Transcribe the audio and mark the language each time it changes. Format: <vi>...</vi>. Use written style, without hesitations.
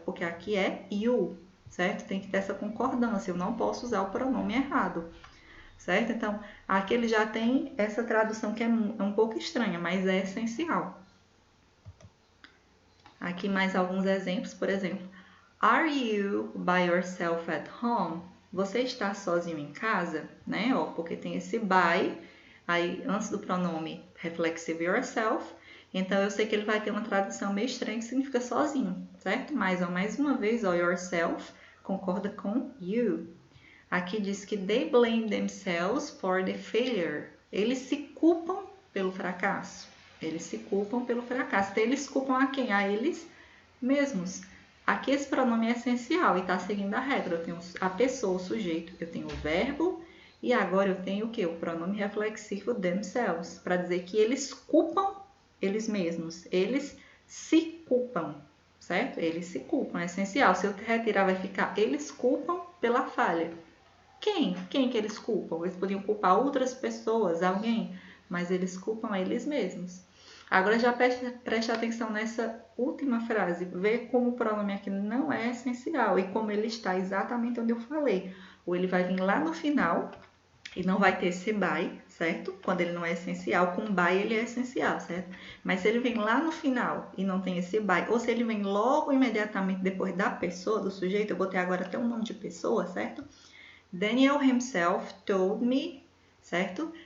<pt>Porque aqui é you, certo? Tem que ter essa concordância. Eu não posso usar o pronome errado, certo? Então, aqui ele já tem essa tradução que é um pouco estranha, mas é essencial. Aqui mais alguns exemplos, por exemplo.</pt> <en>Are you by yourself at home?</en> <pt>Você está sozinho em casa, né? Ó, porque tem esse by, aí antes do pronome reflexivo yourself. Então, eu sei que ele vai ter uma tradução meio estranha que significa sozinho, certo? Mas, ó, mais uma vez, ó, yourself concorda com you. Aqui diz que</pt> <en>they blame themselves for the failure.</en> <pt>Eles se culpam pelo fracasso. Eles se culpam pelo fracasso. Então, eles culpam a quem? A eles mesmos. Aqui esse pronome é essencial e está seguindo a regra. Eu tenho a pessoa, o sujeito, eu tenho o verbo e agora eu tenho o quê? O pronome reflexivo themselves, para dizer que eles culpam eles mesmos. Eles se culpam, certo? Eles se culpam, é essencial. Se eu retirar vai ficar eles culpam pela falha. Quem? Quem que eles culpam? Eles podiam culpar outras pessoas, alguém. mas eles culpam eles mesmos. Agora já preste atenção nessa última frase, vê como o pronome aqui não é essencial e como ele está exatamente onde eu falei. Ou ele vai vir lá no final e não vai ter esse by, certo? Quando ele não é essencial, com by ele é essencial, certo? Mas se ele vem lá no final e não tem esse by, ou se ele vem logo imediatamente depois da pessoa, do sujeito, eu botei agora até um nome de pessoa, certo?</pt> <en>Daniel himself told me, certo?</en>